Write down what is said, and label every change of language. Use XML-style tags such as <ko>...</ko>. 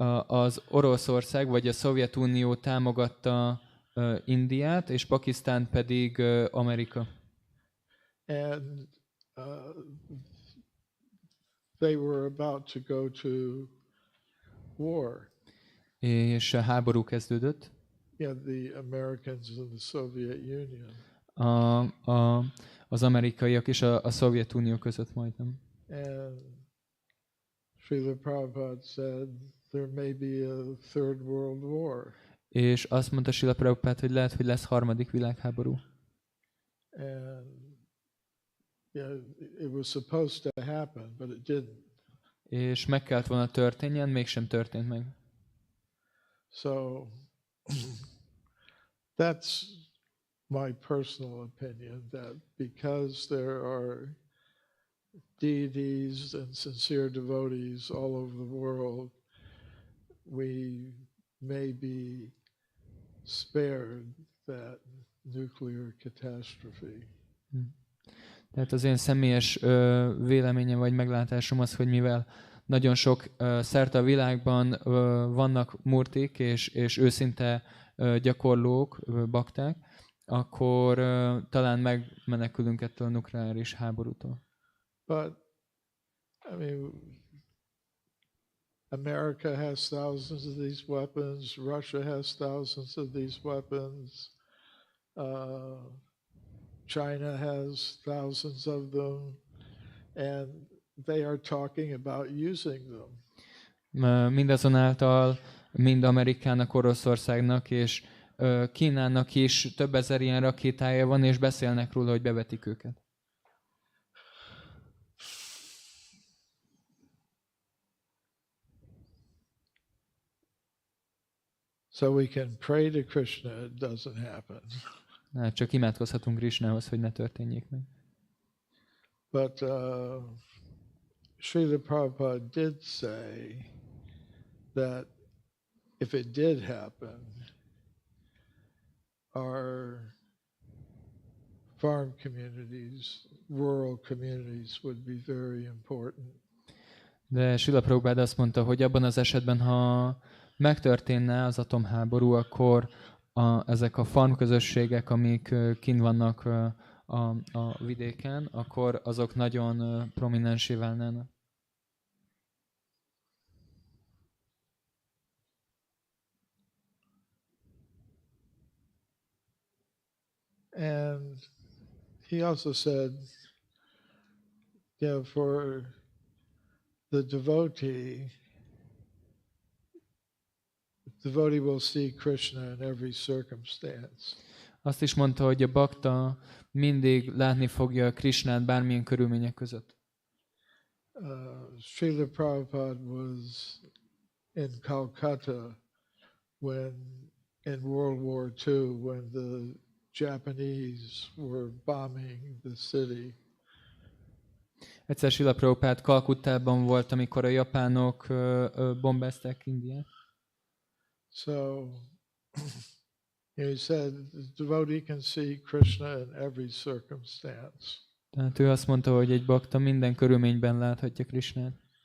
<hu>Az Oroszország vagy a Szovjetunió támogatta Indiát, és Pakisztán pedig Amerika.</hu> <en>And they were about to go to war.</en> <hu>És a háború kezdődött.</hu> <en>Yeah, the Americans and the Soviet Union.</en> <hu>Az amerikaiak és a Szovjetunió között majdnem.</hu> <en>And Srila Prabhupada said there may be a third world war.</en> <hu>És azt mondta Srila Prabhupád, hogy lehet, hogy lesz harmadik világháború.</hu> <en>And yeah, it was supposed to happen, but it didn't.</en> <hu>És meg kellett volna történjen, mégsem történt meg.</hu> <en>So that's my personal opinion, that because there are deities and sincere devotees all over the world, we may be spared that nuclear catastrophe.</en> <hu>Tehát az én személyes véleményem vagy meglátásom az, hogy mivel nagyon sok szerte a világban vannak murtik és őszinte gyakorlók, bakták, akkor talán megmenekülünk ettől a nukleáris háborútól.</hu> <en>But, I mean, America has thousands of these weapons, Russia has thousands of these weapons, China has thousands of them, and they are talking about using them.</en> <hu>Mindazonáltal mind Amerikának, Oroszországnak és Kínának is több ezer ilyen rakétája van, és beszélnek róla, hogy bevetik őket.</hu> <en>So we can pray to Krishna, it doesn't happen.</en> <hu>Csak imádkozhatunk Krishnához, hogy ne történjék meg.</hu> <en>But Srila Prabhupada did say that if it did happen, our farm communities, rural communities would be very important.</en> <hu>De Srila Prabhupád azt mondta, hogy abban az esetben, ha megtörténne az atomháború, akkor ezek a farmközösségek, amik kint vannak a vidéken, akkor azok nagyon prominensé válnának.</hu> <en>And he also said, for the devotee will see Krishna in every circumstance.</en> <hu>Azt is mondta, hogy a bakta mindig látni fogja Krishnát bármilyen körülmények között.</hu> <en>Srila Prabhupada was in Calcutta when in World War II when the Japanese were bombing the city.</en> <hu>Egyszer Srila Prabhupád Kalkuttában volt, amikor a japánok bombázták Indiát.</hu> <en>So he said the devotee can see Krishna in every circumstance.</en> <hu>Tehát ő azt mondta, hogy egy bakta minden körülményben láthatja Krishnát.</hu>